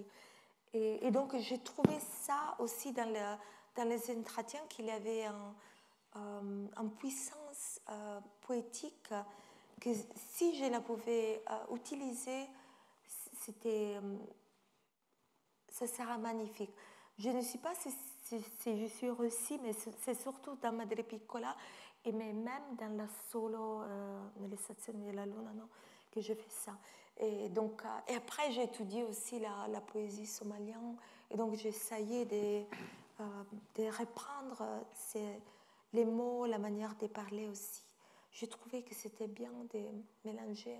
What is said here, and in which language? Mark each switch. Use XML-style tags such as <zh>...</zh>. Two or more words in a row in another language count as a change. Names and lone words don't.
<fr>Et donc, j'ai trouvé ça aussi dans les entretiens, qu'il y avait une puissance poétique que si je la pouvais utiliser, ça sera magnifique. Je ne sais pas si je suis réussie, mais c'est surtout dans Madre Piccola et même dans la solo, nelle stazioni della Luna, non, que je fais ça. Et donc, et après, j'ai étudié aussi la poésie somalienne, et donc j'essayais de reprendre les mots, la manière de parler aussi. J'ai trouvé que c'était bien de mélanger.</fr>